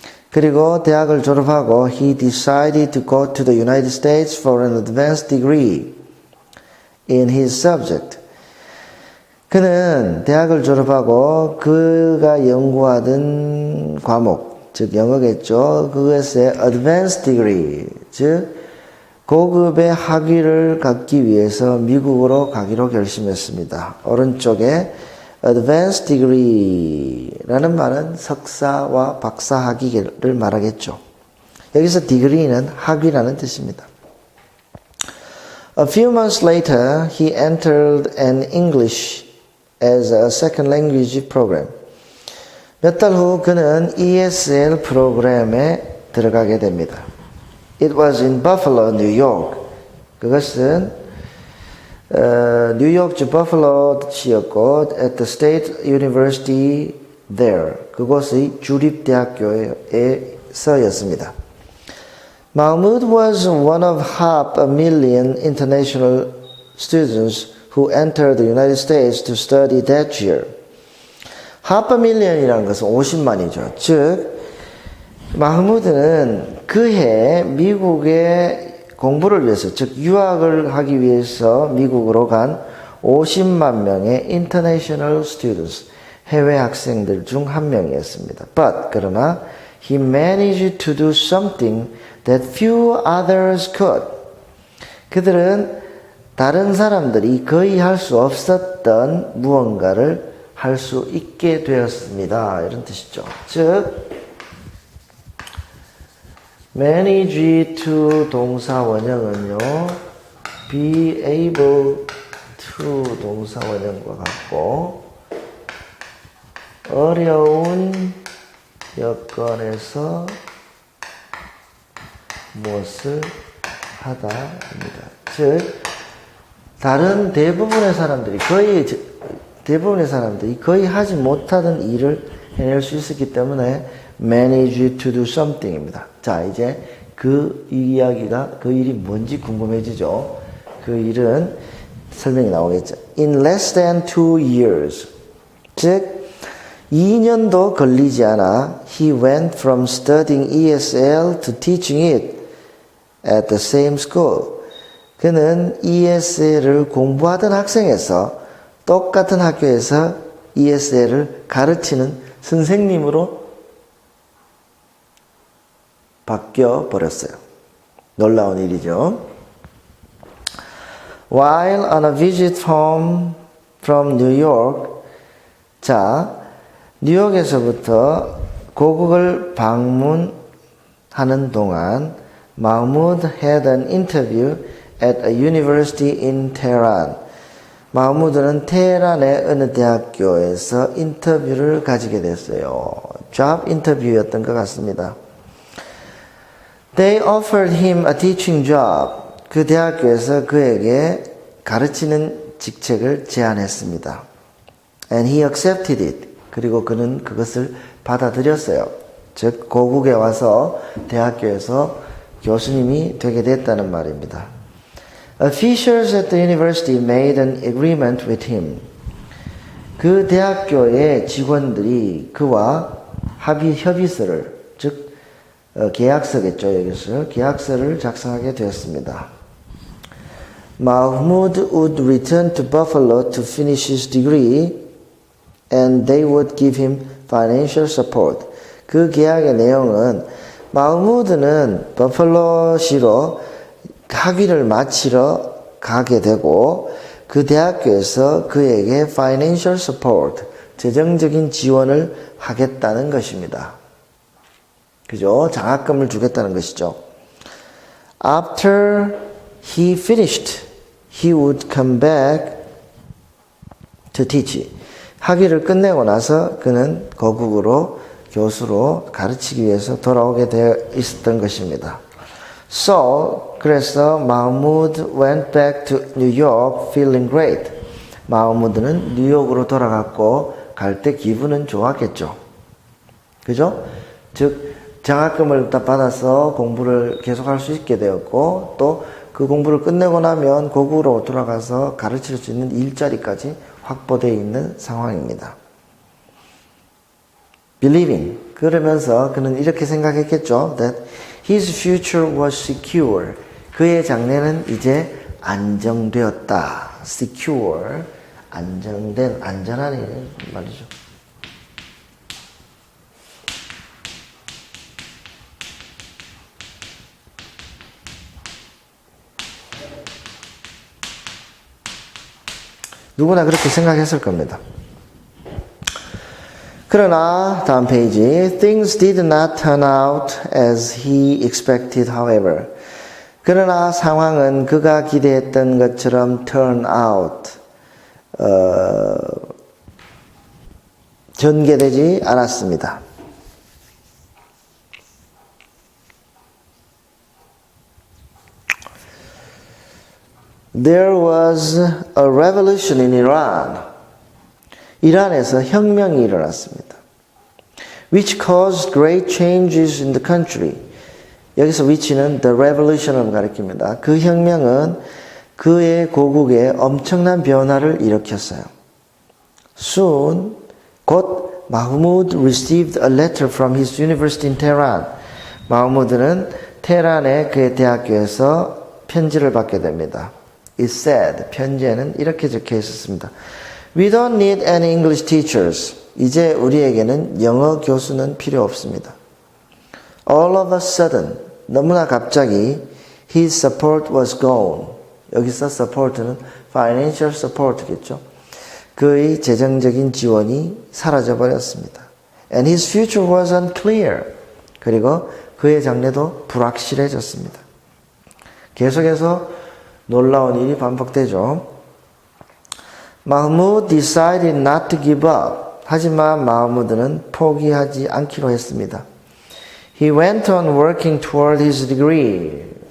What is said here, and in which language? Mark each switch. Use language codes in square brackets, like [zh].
[ko] 그리고 대학을 졸업하고 [en] he decided to go to the United States for an advanced degree in his subject. [ko] 그는 대학을 졸업하고 그가 연구하던 과목, 즉 영어겠죠. 그것의 advanced degree, 즉 고급의 학위를 갖기 위해서 미국으로 가기로 결심했습니다. 오른쪽에 advanced degree라는 말은 석사와 박사 학위를 말하겠죠. 여기서 degree는 학위라는 뜻입니다. [en] A few months later, he entered an English as a second language program. [ko] 몇 달 후 그는 ESL 프로그램에 들어가게 됩니다. [en] It was in Buffalo, New York. [ko] 그것은 뉴욕주 버플로시였고 [en] at the State University there. [ko] 그곳의 주립대학교에서였습니다. [en] Mahmoud was one of 500,000 international students who entered the United States to study that year. [ko] 500,000이라는 것은 50만이죠. 즉 마흐무드는 그해 미국에 공부를 위해서, 즉 유학을 하기 위해서 미국으로 간 50만 명의 international students, 해외 학생들 중 한 명이었습니다. [en] But [ko] 그러나 [en] he managed to do something that few others could. [ko] 그들은 다른 사람들이 거의 할 수 없었던 무언가를 할 수 있게 되었습니다. 이런 뜻이죠. 즉 manage to 동사 원형은요, be able to 동사 원형과 같고, 어려운 여건에서 무엇을 하다입니다. 즉 다른 대부분의 사람들이 거의 하지 못하던 일을 해낼 수 있었기 때문에 [en] manage to do something [ko] 입니다. 자, 이제 그 이야기가, 그 일이 뭔지 궁금해지죠. 그 일은 설명이 나오겠죠. [en] In less than 2 years. [ko] 즉 2년도 걸리지 않아 [en] he went from studying ESL to teaching it at the same school. [ko] 그는 ESL을 공부하던 학생에서 똑같은 학교에서 ESL을 가르치는 선생님으로 바뀌어 버렸어요. 놀라운 일이죠. [en] While on a visit home from New York, [ko] 자, 뉴욕에서부터 고국을 방문하는 동안 [en] Mahmoud had an interview at a university in Tehran. [ko] 마흐무드는 테헤란의 어느 대학교에서 인터뷰를 가지게 됐어요. job 인터뷰였던 것 같습니다. [en] They offered him a teaching job. [ko] 그 대학교에서 그에게 가르치는 직책을 제안했습니다. [en] And he accepted it. [ko] 그리고 그는 그것을 받아들였어요. 즉 고국에 와서 대학교에서 교수님이 되게 됐다는 말입니다. [en] Officials at the university made an agreement with him. [ko] 그 대학교의 직원들이 그와 협의서를, 즉 계약서겠죠. 여기서 계약서를 작성하게 되었습니다. [en] Mahmoud would return to Buffalo to finish his degree and they would give him financial support. [ko] 그 계약의 내용은 마흐무드는 버펄로시로 학위를 마치러 가게 되고 그 대학교에서 그에게 financial support, 재정적인 지원을 하겠다는 것입니다. 그죠? 장학금을 주겠다는 것이죠. [en] After he finished, he would come back to teach. [ko] 학위를 끝내고 나서 그는 거국으로 교수로 가르치기 위해서 돌아오게 되어 있었던 것입니다. [en] So, [ko] 그래서 [en] 마흐무드 went back to New York feeling great. [ko] 마흐무드는 뉴욕으로 돌아갔고 갈 때 기분은 좋았겠죠. 그죠? 즉 장학금을 받아서 공부를 계속할 수 있게 되었고 또 그 공부를 끝내고 나면 고국으로 돌아가서 가르칠 수 있는 일자리까지 확보되어 있는 상황입니다. [en] Believing, [ko] 그러면서 그는 이렇게 생각했겠죠. [en] That his future was secure. [ko] 그의 장래는 이제 안정되었다. Secure, 안정된, 안전한 말이죠. 누구나 그렇게 생각했을 겁니다. 그러나 다음 페이지 [en] Things did not turn out as he expected, however. [ko] 그러나 상황은 그가 기대했던 것처럼 turn out, 전개되지 않았습니다. [en] There was a revolution in Iran. [ko] 이란에서 혁명이 일어났습니다. [en] Which caused great changes in the country. [ko] 여기서 which는 the revolution을 가리킵니다. 그 혁명은 그의 고국에 엄청난 변화를 일으켰어요. [en] Soon, [ko] 곧 [en] 마흐무드 received a letter from his university in Tehran. [ko] 마흐무드는 테헤란의 그의 대학교에서 편지를 받게 됩니다. [en] It said, [ko] 편지에는 이렇게 적혀 있었습니다. [en] We don't need any English teachers. [ko] 이제 우리에게는 영어 교수는 필요 없습니다. [en] All of a sudden, [ko] 너무나 갑자기 [en] his support was gone. [ko] 여기서 support는 financial support겠죠. 그의 재정적인 지원이 사라져 버렸습니다. [en] And his future was unclear. [ko] 그리고 그의 장래도 불확실해졌습니다. 계속해서 놀라운 일이 반복되죠. [en] 마흐무드 decided not to give up. [ko] 하지만 마흐무드는 포기하지 않기로 했습니다. [en] He went on working toward his degree.